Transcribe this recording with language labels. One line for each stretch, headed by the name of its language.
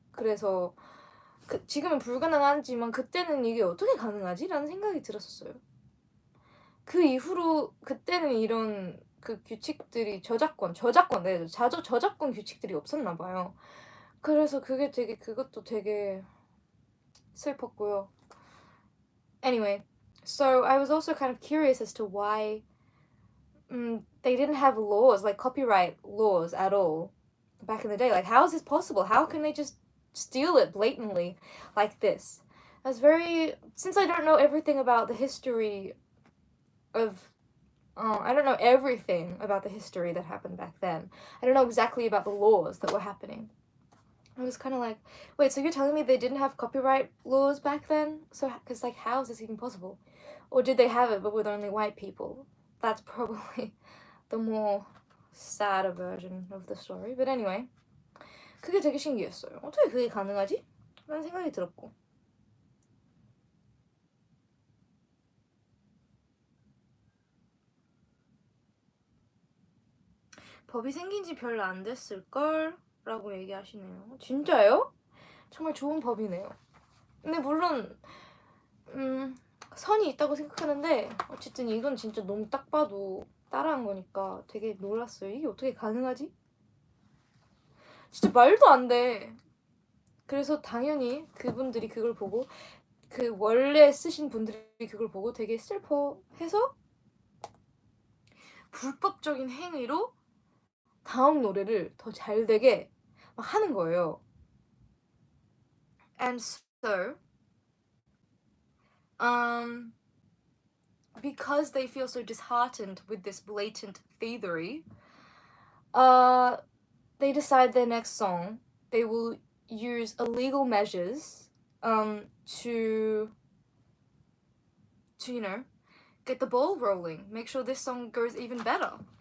Korean: 그래서 지금은 불가능하지만 그때는 이게 어떻게 가능하지? 라는 생각이 들었었어요. 그 이후로 그때는 이런 그 규칙들이 저작권 규칙들이 없었나 봐요. 그래서 그것도 되게 슬펐고요.
English: Anyway, so I was also kind of curious as to why they didn't have laws, like copyright laws at all back in the day. Like, how is this possible? How can they just steal it blatantly like this? That's very... Since I don't know everything about the history of... I don't know everything about the history that happened back then. I don't know exactly about the laws that were happening. I was kind of like, wait, so you're telling me they didn't have copyright laws back then? So, because, like, how is this even possible? Or did they have it, but with only white people? That's probably the more sadder version of the story. But anyway,
Korean: 그게 되게 신기했어요. 어떻게 그게 가능하지? 라는 생각이 들었고. 법이 생긴 지 별로 안 됐을걸? 라고 얘기하시네요. 진짜요? 정말 좋은 법이네요. 근데 물론 선이 있다고 생각하는데 어쨌든 이건 진짜 너무 딱 봐도 따라한 거니까 되게 놀랐어요. 이게 어떻게 가능하지? 진짜 말도 안 돼. 그래서 당연히 그분들이 그걸 보고 그 원래 쓰신 분들이 그걸 보고 되게 슬퍼해서 불법적인 행위로 다음 노래를 더 잘 되게 막 하는 거예요.
English: And so, because they feel so disheartened with this blatant thievery, they decide their next song they will use illegal measures to you know, get the ball rolling, make sure this song goes even better.